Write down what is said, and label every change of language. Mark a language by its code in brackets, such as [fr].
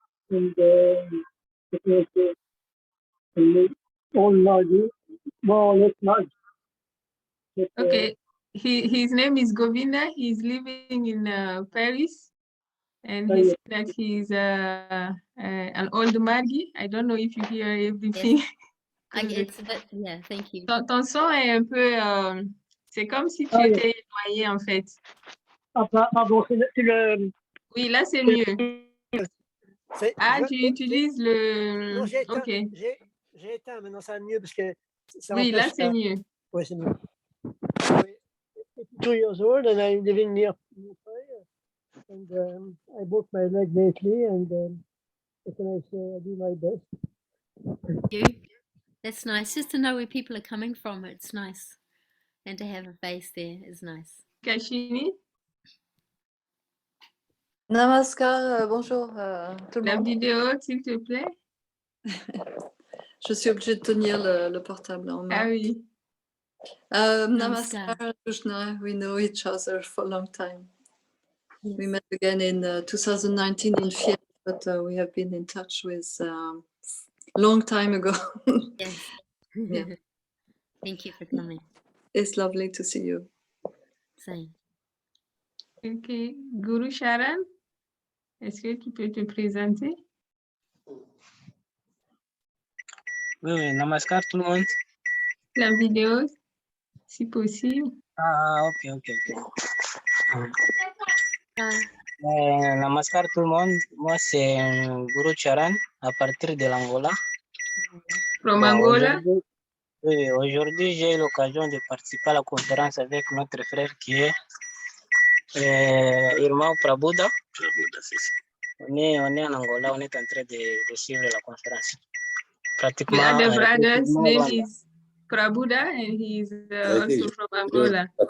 [en] And it was all large, more or less large. But, Okay. His name is Govinda. He's living in Paris. And he said that he's an old Margi. I don't know if you hear everything. Yes. Yeah, thank you. [fr] Ton son est un peu... c'est comme si tu étais noyé, en fait. Ah, pardon, c'est le... Oui, là, c'est mieux. Ah, tu utilises le... Non, j'ai éteint. OK. J'ai éteint, maintenant ça va mieux parce que... Oui, là, c'est mieux. Oui, c'est mieux. [en] 2 years old and I'm living near Paris. And I broke my leg lately and what can I say? I do my best. Thank you. That's nice. Just to know where people are coming from, it's nice. And to have a face there is nice. Kashini? [fr] Namaskar, bonjour tout le monde. La vidéo, s'il te plaît. Je suis obligée de tenir le portable en main. Ah oui. Namaskar, Jyoshna. [en] We know each other for a long time. Yes. We met again in 2019 in Fiat, but we have been in touch with long time ago. Yes. Yeah. Thank you for coming. It's lovely to see you. Same. OK. [fr] Guru Sharan, est-ce que tu peux te présenter? Oui, namaskar tout le monde. La vidéo, si possible. Ah, ok. Namaskar tout le monde. Moi, c'est Guru Charan, à partir de l'Angola. [en] From Angola? [fr] Oui, aujourd'hui, j'ai eu l'occasion de participer à la conférence avec notre frère qui est Irmão Prabuda. On est en Angola, on est en train de suivre la conférence. Pratiquement. [en] The other brother's name is Prabuda and he's also from Angola.